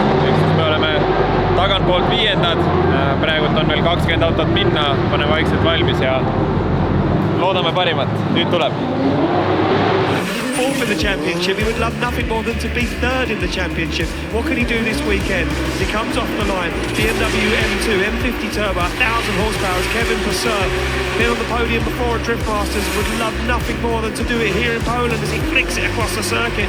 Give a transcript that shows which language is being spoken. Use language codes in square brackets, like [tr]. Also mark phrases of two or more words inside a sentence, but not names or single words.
[et] Me oleme tagantpoolt 5. Praegult on veel 20 autot minna, paneme vaikselt valmis ja loodame parimat. Nüüd tuleb. [en] In the championship, he would love nothing more than to be 3rd in the championship. What can he do this weekend? He comes off the line, BMW M2, M50 Turbo, 1000 horsepower, Kevin Purser. Been on the podium before at Drift Masters, would love nothing more than to do it here in Poland as he flicks it across the circuit.